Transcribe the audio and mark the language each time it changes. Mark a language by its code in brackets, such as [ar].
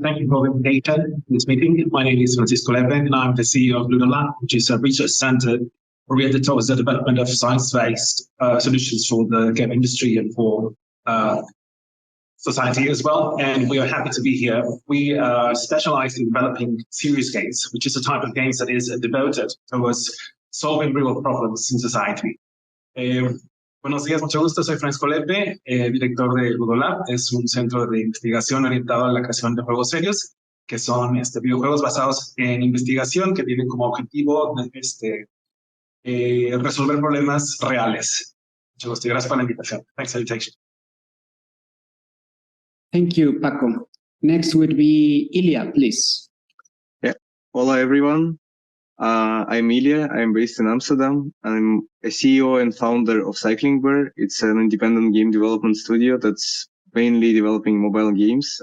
[en] Thank you for the invitation to this meeting. My name is Francisco Lepe and I'm the CEO of Lunar Lab, which is a research center oriented towards the development of science-based solutions for the game industry and for society as well. And we are happy to be here. We specialize in developing serious games, which is a type of games that is devoted towards solving real problems in society. [es] Buenos días, mucho gusto. Soy Francisco Lepe, director de Ludolab. Es un centro de investigación orientado a la creación de juegos serios, que son videojuegos basados en investigación que tienen como objetivo resolver problemas reales. Mucho gusto y gracias por la invitación. [en] Thanks for the invitation. Thank you, Paco. Next would be Ilya, please. Yeah. [es] Hola, [en] everyone. I'm Ilya. I'm based in Amsterdam. I'm a CEO and founder of Cycling Bear. It's an independent game development studio that's mainly developing mobile games.